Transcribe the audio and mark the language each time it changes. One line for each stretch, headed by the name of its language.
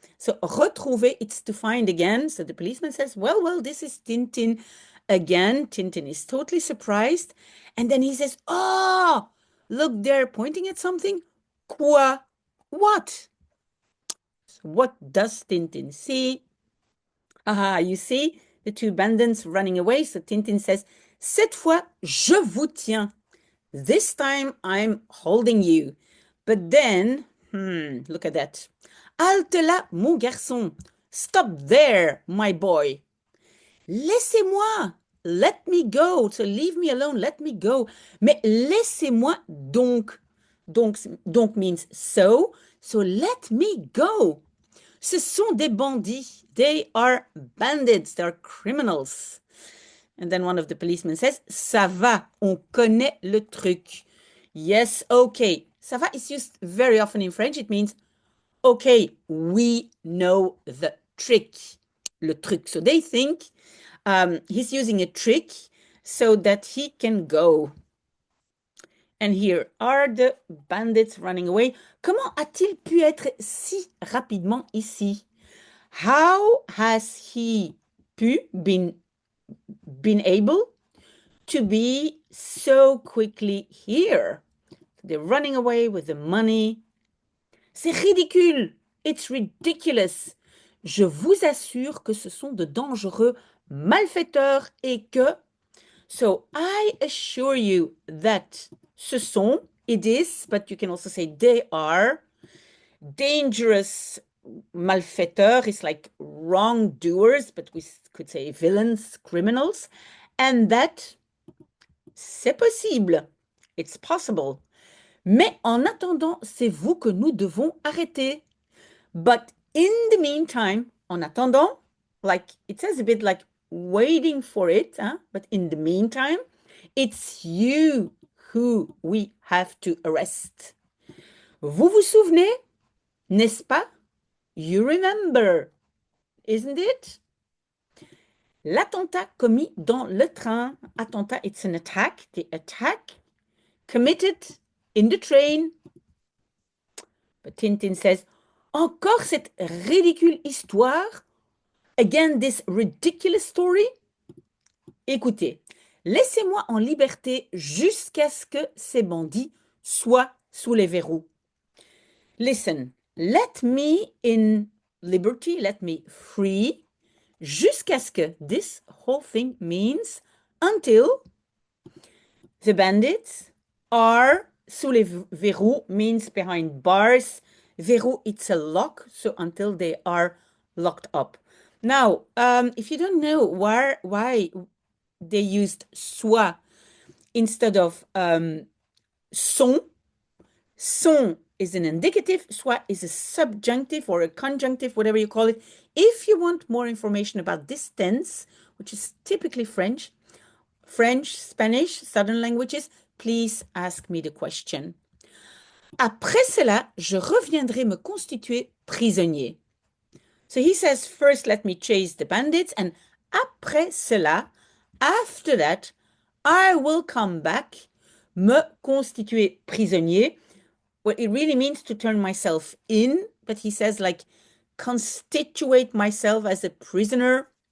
English: So, retrouver, it's to find again. So the policeman says, well, this is Tintin again. Tintin is totally surprised. And then he says, oh, look there, pointing at something. Quoi? What? So what does Tintin see? Ah, you see the two bandits running away. So Tintin says,
French: cette fois, je vous tiens.
English: This time I'm holding you. But then, look at that.
French: Halte là, mon garçon.
English: Stop there, my boy.
French: Laissez-moi.
English: Let me go. So leave me alone. Let me go.
French: Mais laissez-moi donc.
English: Donc means so. So let me go.
French: Ce sont des bandits.
English: They are bandits. They are criminals. And then one of the policemen says,
French: ça va, on connaît le truc.
English: Yes, okay. Ça va is used very often in French. It means, okay, we know the trick. Le truc. So they think he's using a trick so that he can go. And here are the bandits running away.
French: Comment a-t-il pu être si rapidement ici?
English: How has he been able to be so quickly here? They're running away with the money.
French: C'est ridicule.
English: It's ridiculous.
French: Je vous assure que ce sont de dangereux malfaiteurs et que...
English: So I assure you that ce sont, it is, but you can also say they are, dangerous malfaiteurs is like wrongdoers, but we could say villains, criminals, and that c'est possible, it's possible.
French: Mais en attendant, c'est vous que nous devons arrêter.
English: But in the meantime, en attendant, like it says a bit like waiting for it, huh? But in the meantime, it's you who we have to arrest.
French: Vous vous souvenez, n'est-ce pas?
English: You remember, isn't it?
French: L'attentat commis dans le train.
English: Attentat, it's an attack. The attack committed in the train. But Tintin says,
French: encore cette ridicule histoire.
English: Again, this ridiculous story.
French: Écoutez, laissez-moi en liberté jusqu'à ce que ces bandits soient sous les verrous.
English: Listen, let me in liberty, let me free, jusqu'à ce que, this whole thing means until the bandits are sous les verrous, means behind bars. Verrou, it's a lock, so until they are locked up. Now, if you don't know why they used soit instead of sont, sont is an indicative, soit is a subjunctive or a conjunctive, whatever you call it. If you want more information about this tense, which is typically French, Spanish, Southern languages, please ask me the question.
French: Après cela, je reviendrai me constituer prisonnier.
English: So he says, first let me chase the bandits, and après cela, after that, I will come back,
French: me constituer prisonnier.
English: Well, it really means to turn myself in, but he says like constitute myself as a prisoner.